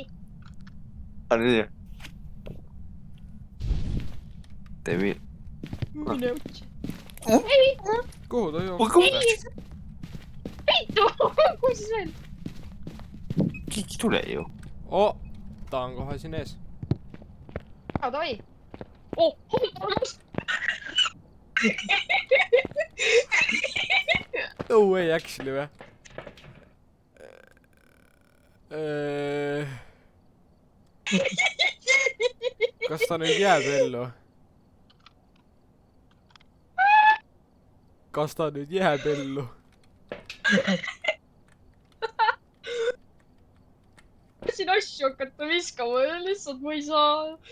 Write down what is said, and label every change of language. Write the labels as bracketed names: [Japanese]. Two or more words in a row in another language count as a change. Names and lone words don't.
[Estonian] on nii ? teeme . mine putsi . kuhu ta joob ? peitu . kuhu siis veel ? keegi ei tule ju . ta on kohe siin ees . davai . oh , [English] no way actually või ? [Estonian] kas ta nüüd jääb ellu ? kas ta nüüd jääb ellu ? siin asju hakata viskama , lihtsalt ma ei saa .